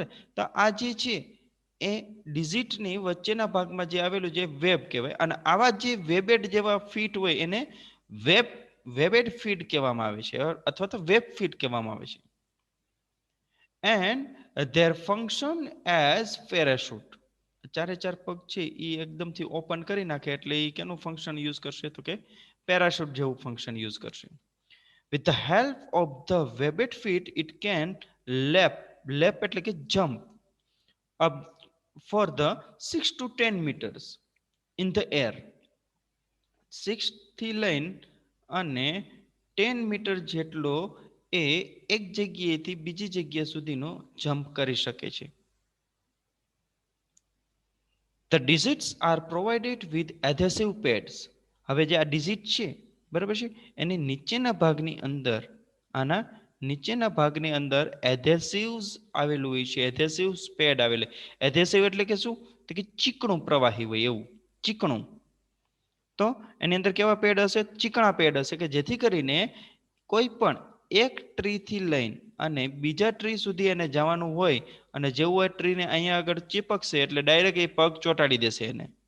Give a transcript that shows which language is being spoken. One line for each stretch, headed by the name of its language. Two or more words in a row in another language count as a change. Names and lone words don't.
Gujarati: તો આ જે છે એ ડિજિટની વચ્ચેના ભાગમાં જે આવેલું જે વેબ કહેવાય, અને આવા જે વેબેડ જેવા ફીટ હોય એને
English: webbed feet
Gujarati: કહેવામાં આવે છે, અથવા તો
English: web feet
Gujarati: કહેવામાં આવે છે.
English: and their function as parachute.
Gujarati: ચારે ચાર પગ છે એ એકદમથી ઓપન કરી નાખે એટલે એ કેનું
English: function use
Gujarati: કરશે, તો કે પેરાશૂટ જેવું
English: function use
Gujarati: કરશે.
English: With the help of the webbed feet, it can leap
Gujarati: એટલે કે
English: jump up for the 6 to 10 meters in the air.
Gujarati: 6 થી લઈને અને 10 મીટર જેટલો એ એક જગ્યાએથી બીજી જગ્યા સુધીનો જમ્પ કરી શકે છે.
English: The digits are provided with adhesive pads.
Gujarati: હવે જે આ ડિજિટ છે, બરાબર છે, એની નીચેના ભાગની અંદર, આના નીચેના ભાગની અંદર એધેસિવ્સ આવેલું હોય છે.
English: adhesive pad આવેલું.
Gujarati: એધેસિવ એટલે કે શું, તો કે ચીકણું પ્રવાહી હોય એવું, ચીકણું. તો એની અંદર કેવા પેડ હશે, ચીકણા પેડ હશે, કે જેથી કરીને કોઈ પણ એક ટ્રી થી લઈને અને બીજા ટ્રી સુધી એને જવાનું હોય, અને જેવું એ ટ્રીને અહીંયા આગળ ચીપકશે એટલે ડાયરેક્ટ એ પગ ચોંટાડી દેશે એને.